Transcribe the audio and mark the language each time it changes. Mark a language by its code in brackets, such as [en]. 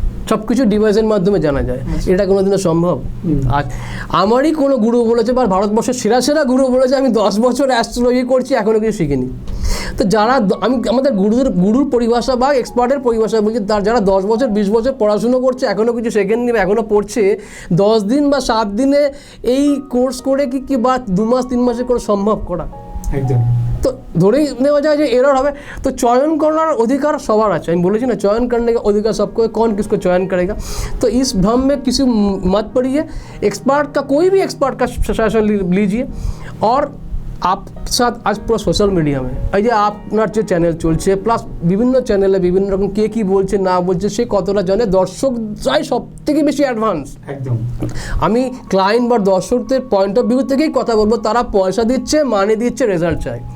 [bn] সব কিছু ডিভাইসের মাধ্যমে জানা যায়, এটা কোনোদিনও সম্ভব? আর আমারই কোনো গুরু বলেছে, বা ভারতবর্ষের সেরা সেরা গুরু বলেছে আমি 10 বছর অ্যাস্ট্রোলজি করছি এখনও কিছু শিখিনি। তো যারা আমি আমাদের গুরুর পরিভাষা বা এক্সপার্টের পরিভাষা বলছি, যারা 10 বছর 20 বছর পড়াশুনো করছে এখনও কিছু শেখেননি বা এখনও পড়ছে, 10 দিন বা 7 দিনে এই কোর্স করে কি বা 2 মাস 3 মাসে করে সম্ভব করা? একদম। তো ধরেই নেওয়া যায় যে এরর হবে। তো চয়ন করার অধিকার সবার আছে, আমি বলেছি না, [hi] चयन करने का अधिकार सबको है, कौन किसको चयन करेगा? तो इस भ्रम में किसी मत पड़िए, एक्सपर्ट का कोई भी एक्सपर्ट का सजेशन लीजिए। और आप साथ आज [bn] পুরো সোশ্যাল মিডিয়া এই যে আপনার যে চ্যানেল চলছে, প্লাস বিভিন্ন চ্যানেলে বিভিন্ন রকম কে কী বলছে না বলছে সে কতটা জানে, দর্শকরাই সব থেকে বেশি অ্যাডভান্স। একদম। আমি ক্লায়েন্ট বা দর্শকদের পয়েন্ট অফ ভিউ থেকেই কথা বলবো, তারা পয়সা দিচ্ছে, মানে দিচ্ছে, রেজাল্ট চায়।